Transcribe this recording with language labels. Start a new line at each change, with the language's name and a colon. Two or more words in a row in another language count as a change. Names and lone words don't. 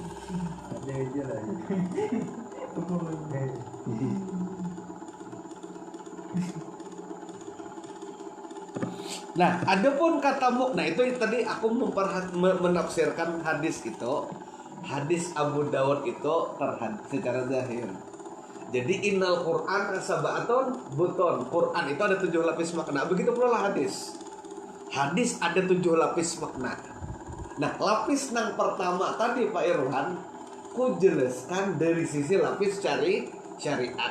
Indonesian: Nah, adapun kata mukna itu tadi aku menafsirkan hadis itu. Hadis Abu Dawud itu secara zahir.
Arabic: Jadi إن القرآن سبعة بطون.
Indonesian: Quran itu ada 7 lapis makna. Begitu pula hadis. Hadis ada 7 lapis makna. Nah, lapis yang pertama tadi Pak Irwan, ku jelaskan dari sisi lapis syariat.